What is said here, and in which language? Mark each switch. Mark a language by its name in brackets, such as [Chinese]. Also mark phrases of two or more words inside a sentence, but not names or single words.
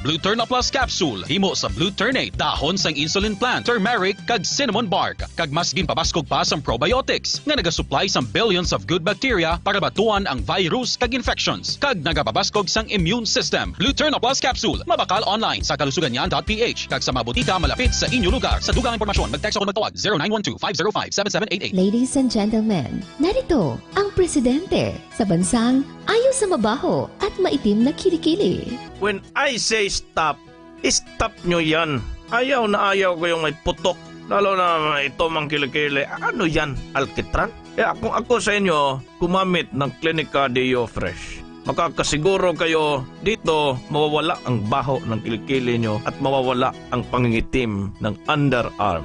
[Hiligaynon] Blueturn Plus Capsule himo sa Bluternate, dahon sang [English] insulin plant, [Hiligaynon] turmeric kag [English] cinnamon bark, [Hiligaynon] kag mas ginpabaskog pa sang probiotics nga nagasupply sang [English] billions of good bacteria [Hiligaynon] para batuan ang virus kag infections, kag nagapabaskog sang [English] immune system. [Hiligaynon] Blueturn Plus Capsule mabakal online sa kalusuganyan.ph kag sa mga botika malapit sa inyo lugar. Sa dugang impormasyon mag-text o magtawag 0912-505-7788. [English] Ladies and gentlemen, [Filipino] narito ang presidente sa bansang ayaw sa mabaho at maitim na kilikili. [English] When I say stop, [Filipino] stop nyo yan. Ayaw na ayaw ko yung may putok. Lalo na ito mang kilikili. Ano yan? Alkitran? Kung ako sa inyo, gumamit ng Clinica Deo Fresh. Makakasiguro kayo dito mawawala ang baho ng kilikili nyo at mawawala ang pangingitim ng underarm.